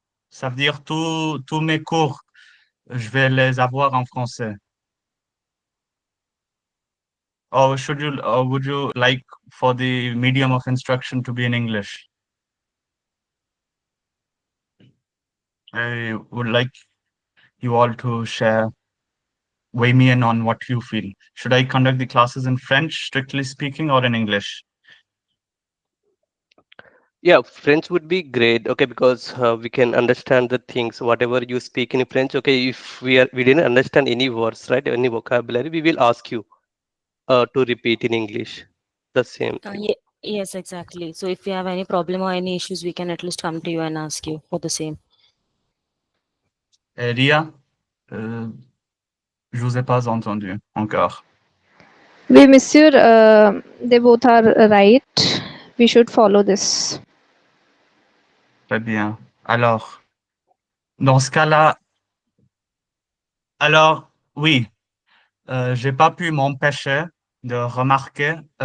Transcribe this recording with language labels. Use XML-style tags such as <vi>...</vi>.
<fr>Ça veut dire tous mes cours, je vais les avoir en français.</fr> <en>Or would you like for the medium of instruction to be in English? I would like you all to weigh me in on what you feel. Should I conduct the classes in French, strictly speaking, or in English? Yeah, French would be great. Okay, because we can understand the things whatever you speak in French. Okay, if we didn't understand any words, right, any vocabulary, we will ask you to repeat in English the same thing. Yes, exactly. So if you have any problem or any issues, we can at least come to you and ask you for the same.</en> <fr>Ria, euh, je vous ai pas entendu encore. Oui, monsieur,</fr> <en>they both are right. We should follow this.</en> <fr>Très bien. Alors, dans ce cas-là, oui, j'ai pas pu m'empêcher de remarquer.</fr>